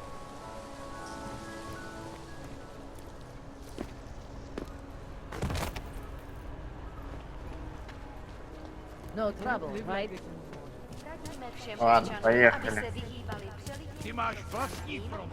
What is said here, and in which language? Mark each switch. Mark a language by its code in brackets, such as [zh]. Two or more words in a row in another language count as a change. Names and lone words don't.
[en] No trouble, right? [ru] Ладно, поехали. [cs] Ty máš vlastní frontu.